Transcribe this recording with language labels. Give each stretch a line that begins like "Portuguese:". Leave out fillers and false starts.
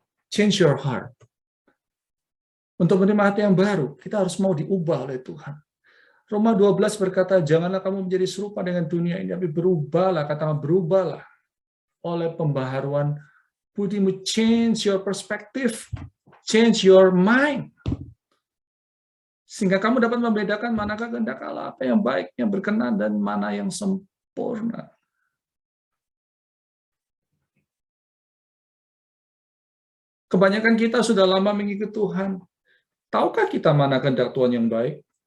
English: Change your heart.
Indonesian: Untuk menerima hati yang baru, kita harus mau diubah oleh Tuhan. Roma 12 berkata, janganlah kamu menjadi serupa dengan dunia ini, tapi berubahlah, katakan berubahlah oleh pembaharuan budimu.
English: Change your perspective, change your mind.
Indonesian: Sehingga kamu dapat membedakan manakah kehendak Allah, apa yang baik, yang berkenan, dan mana yang sempurna. Kebanyakan kita sudah lama mengikut Tuhan. Tahukah kita mana kehendak Tuhan yang baik?